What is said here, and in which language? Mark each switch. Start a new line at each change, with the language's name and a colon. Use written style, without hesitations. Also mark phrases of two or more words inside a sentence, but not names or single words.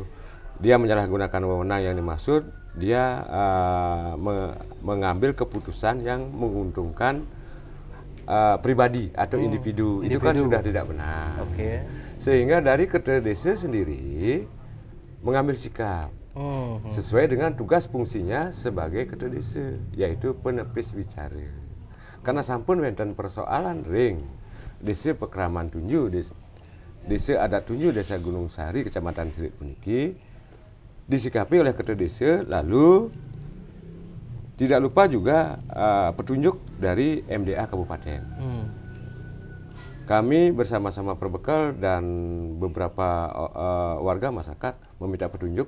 Indonesian: Dia menyalahgunakan wewenang yang dimaksud, dia mengambil keputusan yang menguntungkan pribadi atau individu. Itu kan sudah tidak benar. Sehingga dari Ketua Desa sendiri mengambil sikap sesuai dengan tugas fungsinya sebagai Ketua Desa, yaitu penepis bicara. Karena
Balinese: sampun wonten
Indonesian: persoalan ring Desa Pekraman Tunju, Desa Adat Tunju, Desa Gunung Sari, Kecamatan Sirit puniki disikapi oleh Ketua Desa, lalu tidak lupa juga petunjuk dari MDA Kabupaten. Kami bersama-sama Perbekal dan beberapa warga masyarakat meminta petunjuk.